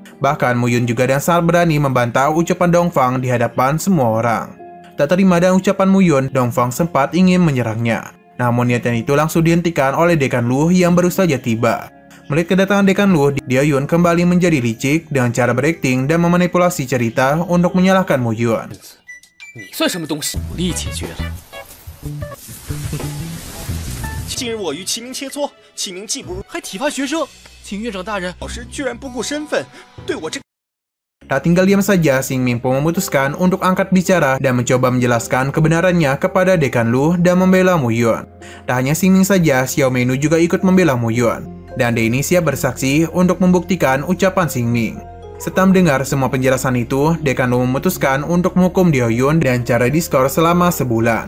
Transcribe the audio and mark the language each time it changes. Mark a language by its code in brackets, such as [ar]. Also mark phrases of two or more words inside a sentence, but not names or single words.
[id] Bahkan Muyun juga dengan sangat berani membantah ucapan Dongfang di hadapan semua orang. Tak terima dengan ucapan Muyun, Dongfang sempat ingin menyerangnya. Namun niatan itu langsung dihentikan oleh Dekan Lu yang baru saja tiba. Melihat kedatangan Dekan Lu, Diayun kembali menjadi licik dengan cara berakting dan memanipulasi cerita untuk menyalahkan Muyun. [zh] 你算什么东西？武力解决了。近日我与齐明切磋，齐明技不如，还体罚学生，请院长大人。老师居然不顾身份，对我这。 [id] Tak tinggal diam saja, Xing Ming pun memutuskan untuk angkat bicara dan mencoba menjelaskan kebenarannya kepada Dekan Lu dan membela Muyun. Tak hanya Xing Ming saja, Xiao Meinu juga ikut membela Muyun. Dan dia ini siap bersaksi untuk membuktikan ucapan Xing Ming. Setelah mendengar semua penjelasan itu, Dekan Lu memutuskan untuk menghukum Diayun dan cara diskor selama sebulan.